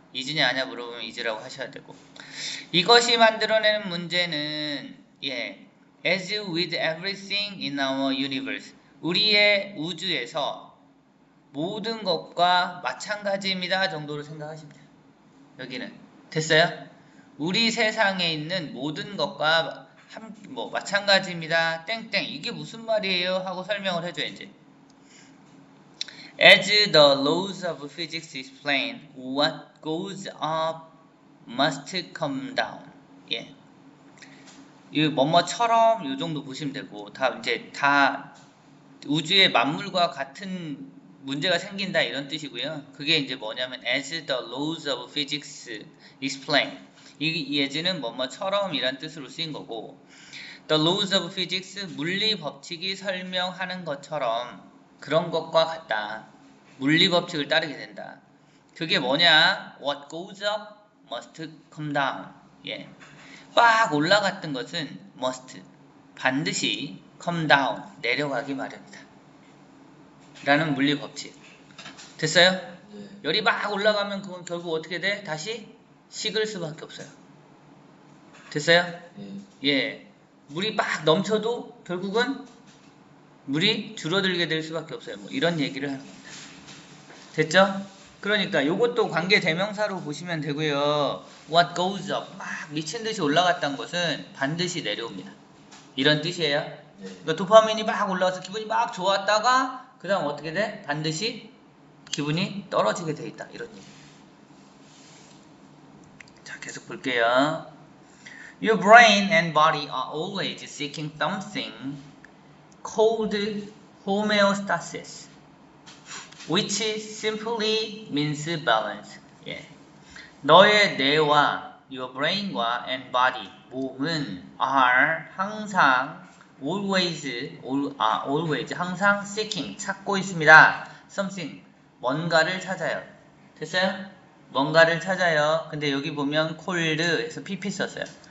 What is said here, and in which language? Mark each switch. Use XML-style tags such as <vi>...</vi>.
<ko>is냐 아냐 물어보면 is라고 하셔야 되고, 이것이 만들어내는 문제는</ko> <en>as with everything in our universe,</en> <ko>우리의 우주에서 모든 것과 마찬가지입니다 정도로 생각하시면 돼요. 여기는 됐어요? 우리 세상에 있는 모든 것과 마찬가지입니다 땡땡, 이게 무슨 말이에요? 하고 설명을 해줘야지.</ko> <en>As the laws of physics explain, what goes up must come down.</en> <ko>예. 이 뭐뭐처럼 이 정도 보시면 되고 다 우주의 만물과 같은 문제가 생긴다 이런 뜻이고요. 그게 이제 뭐냐면</ko> <en>as the laws of physics explain.</en> <ko>이 as는 뭐뭐처럼 이란 뜻으로 쓰인 거고</ko> <en>the laws of physics</en> <ko>물리 법칙이 설명하는 것처럼 그런 것과 같다. 물리 법칙을 따르게 된다. 그게 뭐냐?</ko> <en>What goes up must come down.</en> <ko>예. 빡 올라갔던 것은 must 반드시</ko> <en>come down</en> <ko>내려가기 마련이다. 라는 물리 법칙. 됐어요? 네. 열이 막 올라가면 그건 결국 어떻게 돼? 다시 식을 수밖에 없어요. 됐어요? 네. 예. 물이 막 넘쳐도 결국은 물이 줄어들게 될 수밖에 없어요. 뭐 이런 얘기를 하는 겁니다. 됐죠? 그러니까 이것도 관계 대명사로 보시면 되고요.</ko> <en>What goes up</en> <ko>막 미친 듯이 올라갔던 것은 반드시 내려옵니다. 이런 뜻이에요. 네. 그러니까 도파민이 막 올라와서 기분이 막 좋았다가 그 다음 어떻게 돼? 반드시 기분이 떨어지게 돼 있다. 이런 얘기. 자, 계속 볼게요.</ko> <en>Your brain and body are always seeking something called homeostasis, which simply means balance.</en> <ko>예. 너의 뇌와</ko> <en>your brain</en> <ko>과 and body 몸은 are 항상 always 항상 seeking 찾고 있습니다. something 뭔가를 찾아요. 됐어요? 뭔가를 찾아요. 근데 여기 보면 cold 해서 pp 썼어요.</ko>